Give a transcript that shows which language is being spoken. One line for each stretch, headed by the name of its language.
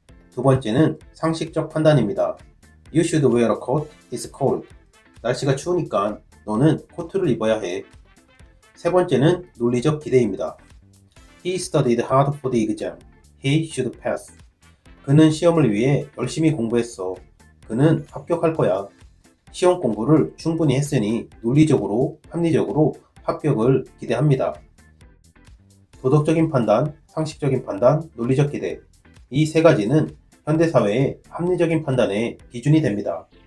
Korean: 두 번째는 상식적 판단입니다.
English: You should wear a coat, it's cold.
Korean: 날씨가 추우니까 너는 코트를 입어야 해. 세 번째는 논리적 기대입니다.
English: He studied hard for the exam. He should pass.
Korean: 그는 시험을 위해 열심히 공부했어. 그는 합격할 거야. 시험 공부를 충분히 했으니 논리적으로, 합리적으로 합격을 기대합니다. 도덕적인 판단, 상식적인 판단, 논리적 기대. 이 세 가지는 현대사회의 합리적인 판단의 기준이 됩니다.